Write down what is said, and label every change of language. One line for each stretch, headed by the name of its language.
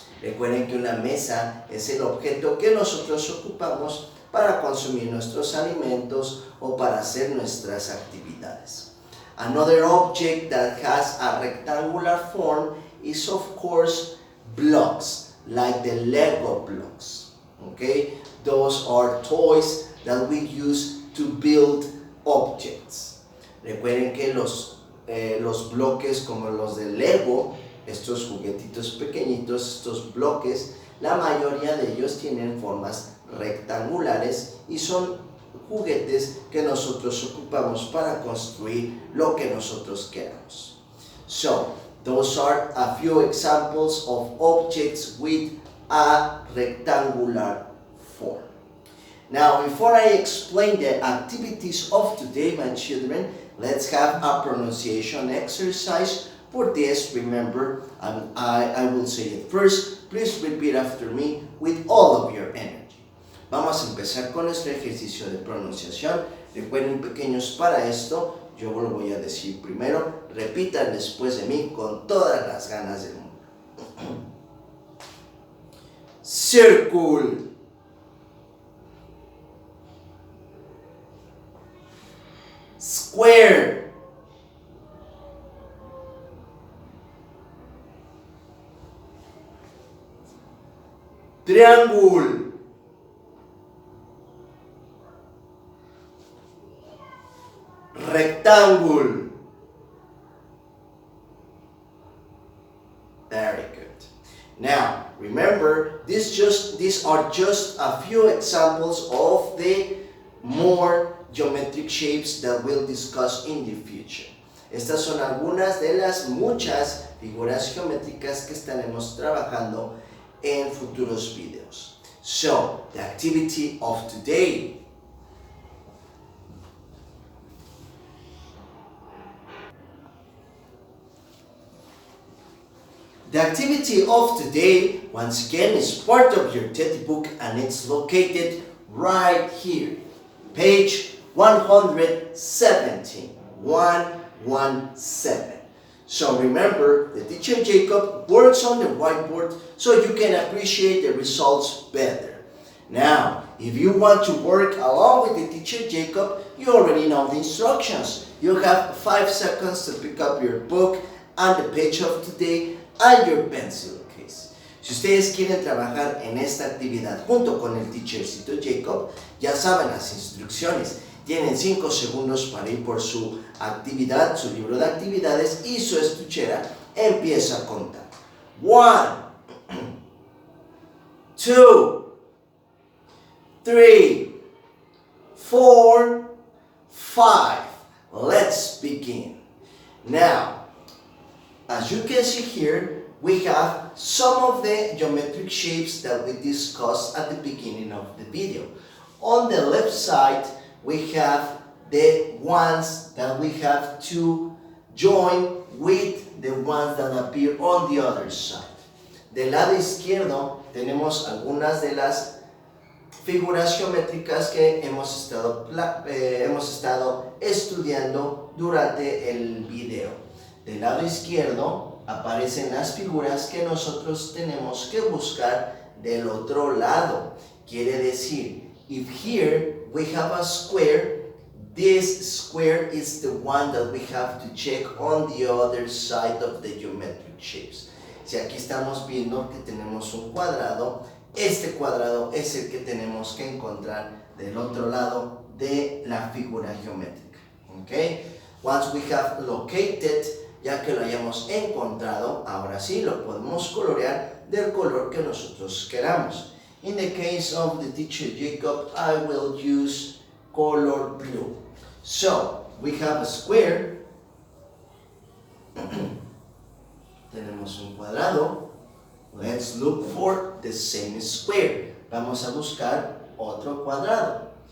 Spanish: Recuerden que una mesa es el objeto que nosotros ocupamos para consumir nuestros alimentos o para hacer nuestras actividades.
English: Another object that has a rectangular form is, of course, blocks, like the Lego blocks, okay? Those are toys that we use to build objects.
Spanish: Recuerden que los bloques como los de Lego, estos juguetitos pequeñitos, estos bloques, la mayoría de ellos tienen formas rectangulares y son juguetes que nosotros ocupamos para construir lo que nosotros queramos.
English: So, those are a few examples of objects with a rectangular form. Now, before I explain the activities of today, my children, let's have a pronunciation exercise. For this, remember, I will say it first. Please repeat after me with all of your energy.
Spanish: Vamos a empezar con nuestro ejercicio de pronunciación. Recuerden, pequeños, para esto, yo lo voy a decir primero. Repitan después de mí con todas las ganas del mundo.
English: Circle. Square. Triangle. Rectangle. Very good. Now, remember, these are just a few examples of the more geometric shapes that we'll discuss in the future.
Spanish: Estas son algunas de las muchas figuras geométricas que estaremos trabajando en futuros videos.
English: So, the activity of today. The activity of today, once again, is part of your teddy book and it's located right here. Page 117. 117. So remember, the teacher Jacob works on the whiteboard so you can appreciate the results better. Now, if you want to work along with the teacher Jacob, you already know the instructions. You have 5 seconds to pick up your book and the page of today and your pencil case.
Spanish: Si ustedes quieren trabajar en esta actividad junto con el teachercito Jacob, ya saben las instrucciones. Tienen 5 segundos para ir por su actividad, su libro de actividades y su estuchera. Empieza a contar. 1, 2, 3, 4, 5.
English: Let's begin. Now, as you can see here, we have some of the geometric shapes that we discussed at the beginning of the video. On the left side, we have the ones that we have to join with the ones that appear on the other side.
Spanish: Del lado izquierdo tenemos algunas de las figuras geométricas que hemos estado estudiando durante el video. Del lado izquierdo aparecen las figuras que nosotros tenemos que buscar del otro lado. Quiere decir,
English: if here we have a square, this square is the one that we have to check on the other side of the geometric shapes.
Spanish: Si aquí estamos viendo que tenemos un cuadrado, este cuadrado es el que tenemos que encontrar del otro lado de la figura geométrica. Okay?
English: Once we have located,
Spanish: ya que lo hayamos encontrado, ahora sí lo podemos colorear del color que nosotros queramos.
English: In the case of the teacher Jacob, I will use color blue. So, we have a square.
Spanish: Tenemos un cuadrado.
English: Let's look for the same square.
Spanish: Vamos a buscar otro cuadrado.